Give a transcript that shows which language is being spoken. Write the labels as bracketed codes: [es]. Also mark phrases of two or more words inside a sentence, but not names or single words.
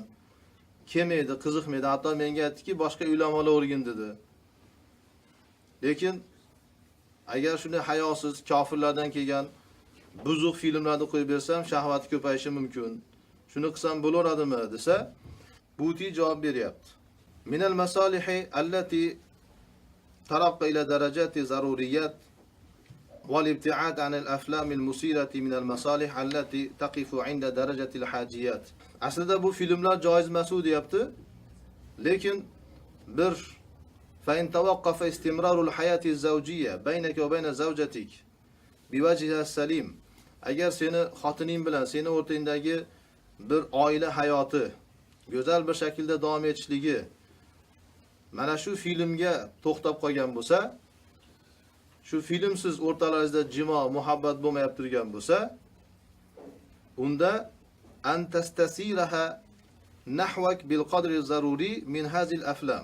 [uz] Kelmaydi, qiziqmaydi, hatto menga aytdiki, boshqa ulamolar o'rgin dedi. Lekin agar shuni hayosiz kofirlardan kelgan buzuq filmlarni qo'yib bersam, shahvati ko'payishi mumkin. Shuni qilsam bo'laveradimi desa, Buti javob beryapti. [ar] من المصالح التي ترقى إلى درجة الضروريات والابتعاد عن الأفلام المثيرة من المصالح التي تقف عند درجة الحاجيات. [uz] Aslida bu filmlar joiz emas deyapti. Lekin bir [ar] فإن توقف استمرار الحياة الزوجية بينك وبين زوجتك بوجهها سليم. [uz] Agar seni xotining bilan seni o'rtangdagi bir oila hayoti go'zal bir shaklda davom etishligi mana shu filmga to'xtab qolgan bo'lsa, shu filmsiz o'rtalaringizda jimo, muhabbat bo'lmayib turgan bo'lsa, unda [ar] أن تستثيرها نحوك بالقدر الضروري من هذه الأفلام.